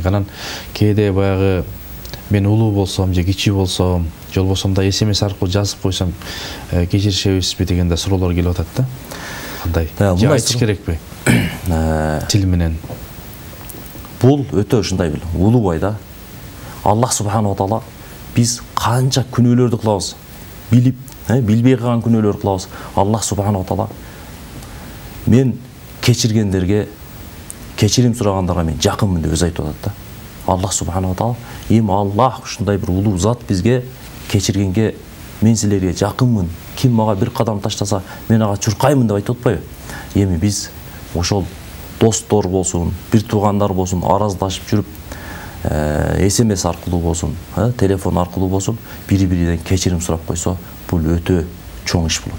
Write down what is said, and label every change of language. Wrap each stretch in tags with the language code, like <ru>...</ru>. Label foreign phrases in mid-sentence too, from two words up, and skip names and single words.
<ky>Анан кээде баягы мен улуу болсом же кичүү болсом, же болбосо да SMS аркылуу жазып койсом кечиришебизби деген да суроолор келип атат да. Кандай? Же айтыш керекпи? Тил менен. Бул өтө ушундай бир улуу айда</ky> <ar>الله سبحانه و تعالى</ar> <ky>биз канча күнөөлөрдү кылабыз, билип, билбей калган күнөөлөрдү кылабыз.</ky> <ar>الله سبحانه و تعالى</ar> <ky>мен кечиргендерге, кечирим сурагандарга мен жакынмын деп өзү айтып атат да.</ky> <ar>الله سبحانه و تعالى,</ar> <ky>Аллах ушундай бир улуу зат бизге кечиргенге мен силерге жакынмын. Ким мага бир кадам таштаса, мен ага чуркаймын деп айтып атпайбы? Эми биз ошол достор болсун, бир туугандар болсун, араздашып жүрүп, SMS аркылуу болсун, телефон аркылуу болсун, бири-биринен кечирим сурап койсо, бул өтө чоң иш болот.</ky>